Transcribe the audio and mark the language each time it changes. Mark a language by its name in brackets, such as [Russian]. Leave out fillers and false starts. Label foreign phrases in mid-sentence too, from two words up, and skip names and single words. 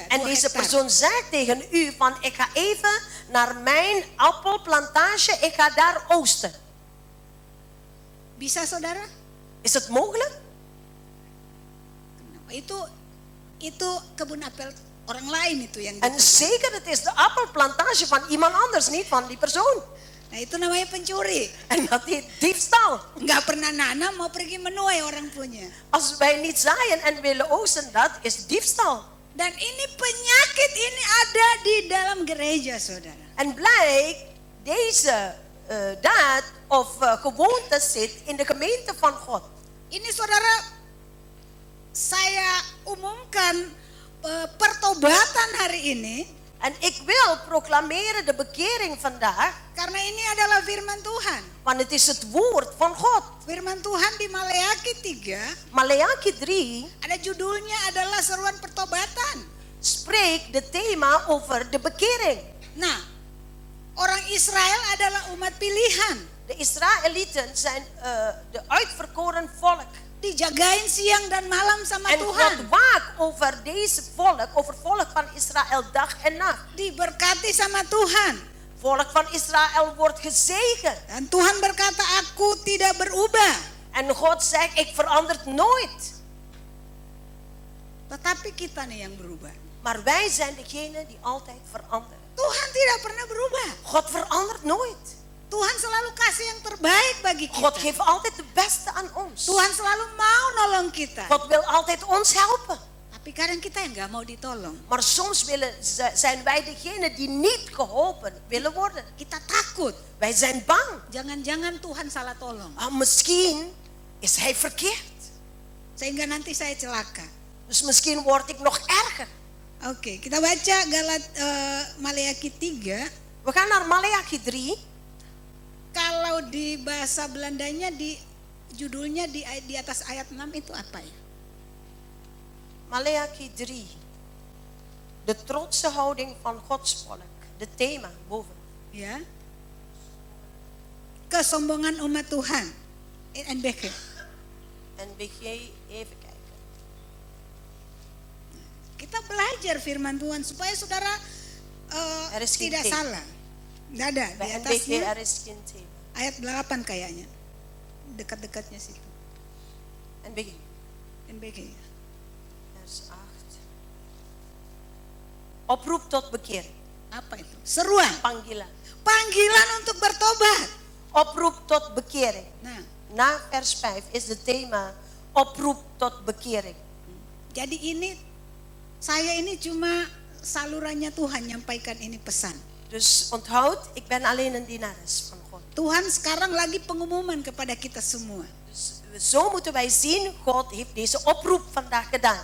[Dutch] En 2 deze hektar. persoon zegt tegen u van ik ga even naar mijn appelplantage, ik ga daar oogsten. [Indonesian] Bisa saudara? [Dutch] Is het mogelijk? [Indonesian] Itu kebun apel orang lain itu yang [Dutch] En zeker, het is de appelplantage van iemand anders, niet van die persoon. [Indonesian] Nah itu namanya pencuri. [Dutch] En dat heet diefstal. [Indonesian] Nggak pernah nanam mau pergi menuai orang punya. [Dutch] Als wij niet zaaien en willen oogsten, dat is diefstal. [Indonesian] Dan ini penyakit ini ada di dalam gereja saudara. [Dutch] En blijkt, deze daad of gewoonte zit in de gemeente van God. [Indonesian] Ini saudara saya umumkan pertobatan hari ini [Dutch] En ik wil proclameren de bekering vandaag, [Indonesian] karena ini adalah firman Tuhan. [Dutch] want het is het woord van God. [Indonesian] Firman Tuhan di Maleakhi 3 [Dutch] Maleakhi 3 [Indonesian] ada judulnya adalah seruan pertobatan. [Dutch] spreekt de thema over de bekering. [Indonesian] Nah, orang Israel adalah umat pilihan. [Dutch] De Israëlieten zijn de uitverkoren volk. [Indonesian] Dijagain siang dan malam sama [Dutch] En [Indonesian] Tuhan. [Dutch] God waakt over deze volk, over volk van Israël dag en nacht. [Indonesian] Diberkati sama Tuhan. [Dutch] Volk van Israël wordt gezegend. [Indonesian] Dan Tuhan berkata, aku tidak berubah. [Dutch] En God zegt, ik verander nooit. [Indonesian] Tetapi kita nih yang berubah. [Dutch] Maar wij zijn degene die altijd veranderen. [Indonesian] Tuhan tidak pernah berubah. [Dutch] God verandert nooit. [Indonesian] Tuhan selalu kasih yang terbaik bagi [Dutch] God [Indonesian] kita. [Dutch] geeft altijd de beste aan ons. [Indonesian] Tuhan selalu mau nolong kita. [Dutch] God wil altijd ons helpen. [Indonesian] Tapi kadang kita yang nggak mau ditolong. [Dutch] Maar soms zijn wij degene die niet geholpen willen worden. [Indonesian] Kita takut. [Dutch] Wij zijn bang. [Indonesian] Jangan-jangan Tuhan salah tolong. [Dutch] Misschien is hij verkeerd. [Indonesian] Sehingga nanti saya celaka. [Dutch] Dus misschien word ik nog erger. [Indonesian] Oke, kita baca Maleakhi 3. [Dutch] We gaan naar Maleakhi 3. [Indonesian] Kalau di bahasa Belandanya judulnya di atas ayat 6 itu apa ya? Maleakhi 3. [Dutch] De trotse houding van Gods volk. De thema boven. [Indonesian] Ya. Kesombongan umat Tuhan. [Dutch] NBG. NBG, even kijken. [Indonesian] Kita belajar firman Tuhan supaya saudara [Dutch] Er is geen [Indonesian] tidak [Dutch] thema. [Indonesian] salah. Tidak ada di [Dutch] Bij NBG [Indonesian] atasnya [Dutch] er is geen thema. [Indonesian] ayat 8 kayaknya. Dekat-dekatnya situ. [Dutch] NBG, NBG. vers 8. Oproep tot bekering. [Indonesian] Apa itu? Seruan. Panggilan. Panggilan untuk bertobat. [Dutch] Oproep tot bekering. [Indonesian] Nah, [Dutch] Na vers 5 is het thema oproep tot bekering. [Indonesian] jadi saya ini cuma salurannya Tuhan nyampaikan ini pesan. [Dutch] Dus onthoud, ik ben alleen een dienares van God. [Indonesian] Tuhan sekarang lagi pengumuman kepada kita semua. [Dutch] Dus zo moeten wij zien, God heeft deze oproep vandaag gedaan.